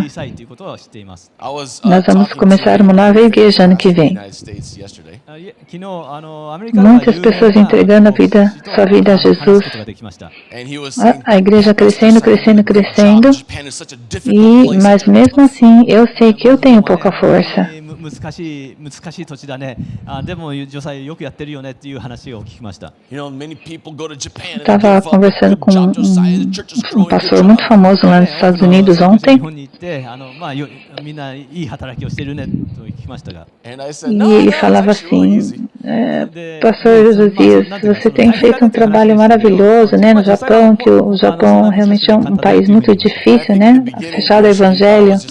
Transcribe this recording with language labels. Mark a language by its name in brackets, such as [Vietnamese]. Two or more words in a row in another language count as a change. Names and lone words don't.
[Portuguese] Nós vamos começar uma nova igreja ano que vem. Muitas pessoas entregando sua vida a Jesus. A igreja crescendo, mas mesmo assim eu sei que eu tenho pouca força. [Japanese] 難しい土地だね。でも女才よくやってるよねっていう話を聞きました。 [Portuguese] Estava conversando com um pastor muito famoso lá nos Estados Unidos ontem. E ele falava assim, pastor Josias, você tem feito um trabalho maravilhoso, né, no Japão, que o Japão realmente é um país muito difícil, né, fechado ao evangelho.